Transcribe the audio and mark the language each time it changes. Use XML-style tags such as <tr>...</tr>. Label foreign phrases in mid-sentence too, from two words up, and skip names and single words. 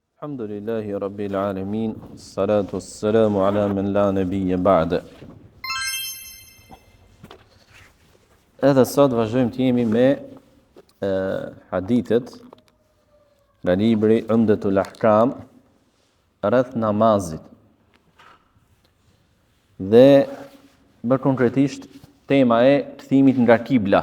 <ar>الحمد لله رب العالمين، الصلاة والسلام على من لا نبي بعد.</ar> <sq>Edhe sot vazhdojmë të jemi me hadithet nga libri Umdatul Ahkam rreth namazit. Dhe më konkretisht tema e kthimit nga kibla.</sq>